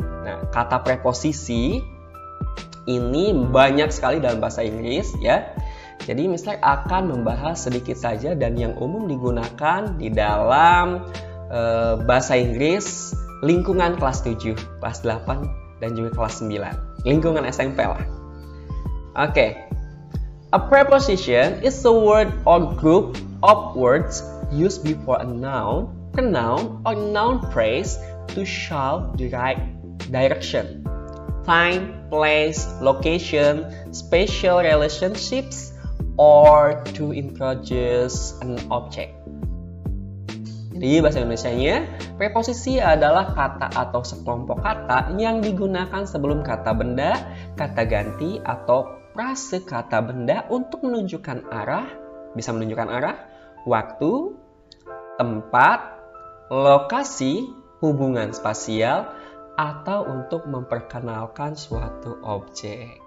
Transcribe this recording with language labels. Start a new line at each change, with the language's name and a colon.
Indonesian: Nah, kata preposisi ini banyak sekali dalam bahasa Inggris ya. Jadi Mister akan membahas sedikit saja dan yang umum digunakan di dalam bahasa Inggris lingkungan kelas 7, kelas 8 dan juga kelas 9. Lingkungan SMP lah. Oke.
English: A preposition is a word or group of words used before a noun, pronoun, or noun phrase to show the right direction, time, place, location, spatial relationships, or to introduce an object.
Indonesian: Jadi bahasa Indonesianya, preposisi adalah kata atau sekelompok kata yang digunakan sebelum kata benda, kata ganti, atau frase kata benda untuk menunjukkan arah, bisa menunjukkan arah, waktu, tempat, lokasi, hubungan spasial, atau untuk memperkenalkan suatu objek.